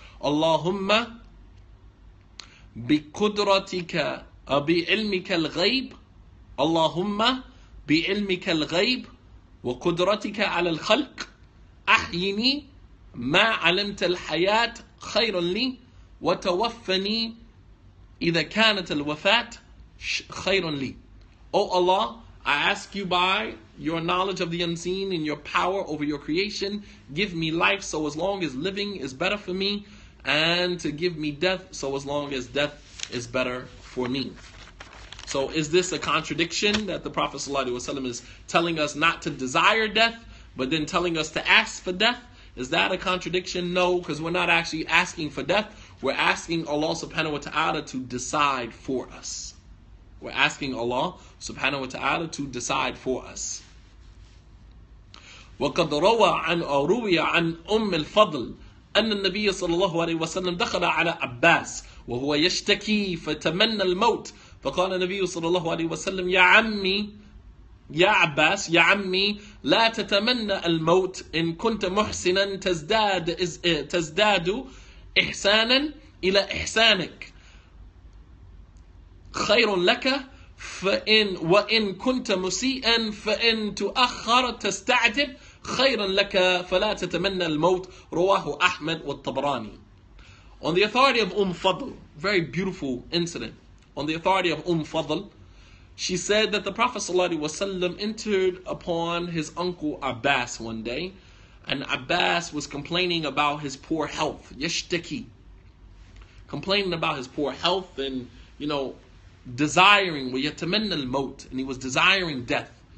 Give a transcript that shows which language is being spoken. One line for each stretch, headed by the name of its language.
Arabic: Allahumma بقدرتك بعلمك الغيب اللهم بعلمك الغيب وقدرتك على الخلق أحيني ما علمت الحياة خير لي وتوفني إذا كانت الوفاة خير لي.
English: Oh Allah, I ask you by your knowledge of the unseen and your power over your creation, give me life so as long as living is better for me, and to give me death so as long as death is better for me. So is this a contradiction that the Prophet ﷺ is telling us not to desire death, but then telling us to ask for death? Is that a contradiction? No, because we're not actually asking for death. We're asking Allah subhanahu wa ta'ala to decide for us. We're asking Allah subhanahu wa ta'ala to decide for us.
Arabic: وَقَدْ روي عن الفضل أن النبي صلى الله عليه وسلم دخل على عباس وهو يشتكي فتمنى الموت فقال النبي صلى الله عليه وسلم يا عمي يا عباس يا عمي لا تتمنى الموت إن كنت محسنا تزداد إحسانا إلى إحسانك خير لك وإن كنت مسيئا فإن تؤخر تستعجب خيرا لك فلا تتمنى الموت رواه أحمد والطبراني.
English: On the authority of Fadl, very beautiful incident. On the authority of Fadl, she said that the Prophet ﷺ entered upon his uncle Abbas one day, and Abbas was complaining about his poor health, yashtaki, complaining about his poor health and, desiring, وَيَتَمَنَّى الْمَوْتِ, and he was desiring death.